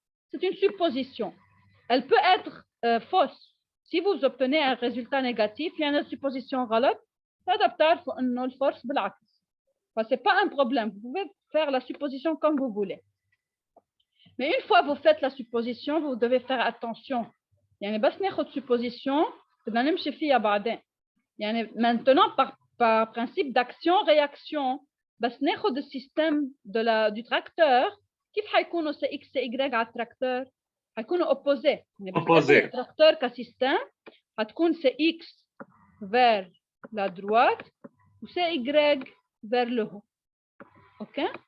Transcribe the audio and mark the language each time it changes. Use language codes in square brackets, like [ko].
[fr] C'est une supposition. Elle peut être fausse. Si vous obtenez un résultat négatif, il y a une supposition [ar] غلط, فده إنه الفورس بالعكس. [fr] Ce n'est pas un problème. Vous pouvez faire la supposition comme vous voulez. Mais une fois que vous faites la supposition, vous devez faire attention. [ar] يعني بس ناخد supposition, بدنا نمشي فيها بعدين. يعني [fr] maintenant par principe d'action-réaction, [ar] بس ناخد [fr] le système du tracteur, [ar] كيف حيكونوا [fr] c'est X et Y [ar] على التراكتور؟ حيكونوا [fr] opposés. Opposés. [ar] التراكتور كسيستم حتكون [fr] c'est X vers la droite ou c'est Y vers le haut. OK?